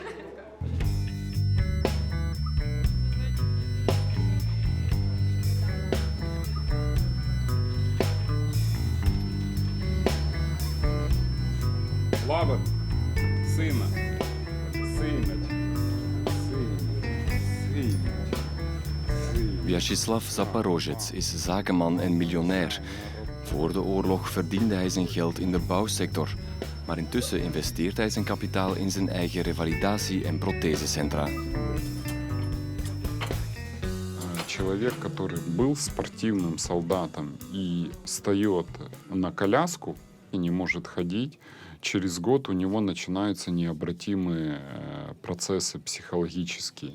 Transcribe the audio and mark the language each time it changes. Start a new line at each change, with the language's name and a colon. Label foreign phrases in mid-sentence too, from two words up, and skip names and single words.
Russian: Слава, сына, сыноч, сыноч.
Dutch: Vyacheslav Zaporozhets is zakenman en miljonair. Voor de oorlog verdiende hij zijn geld in de bouwsector. Maar intussen investeert hij zijn kapitaal in zijn eigen revalidatie- en prothesecentra.
Russian: Человек, который был спортивным солдатом и встает на коляску и не может ходить, через год у него начинаются необратимые процессы психологические.